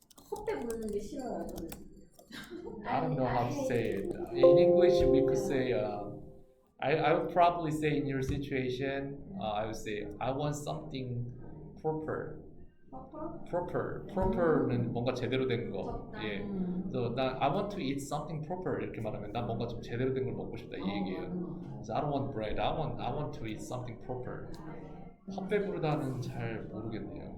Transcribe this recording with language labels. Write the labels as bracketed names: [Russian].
[Korean] 헛배 부르는 게 싫어요 저는. [English] I don't know how to say it. In English, we could say, I would probably say in your situation, I would say, I want something proper. [Korean] proper는 뭔가 제대로 된 거. 예. 그래서 [English] I want to eat something proper [Korean] 이렇게 말하면 난 뭔가 좀 제대로 된 걸 먹고 싶다 이 얘기예요. 그래서 [English] I don't want bread. I want to eat something proper. [Korean] 헛배 부르다는 잘 모르겠네요.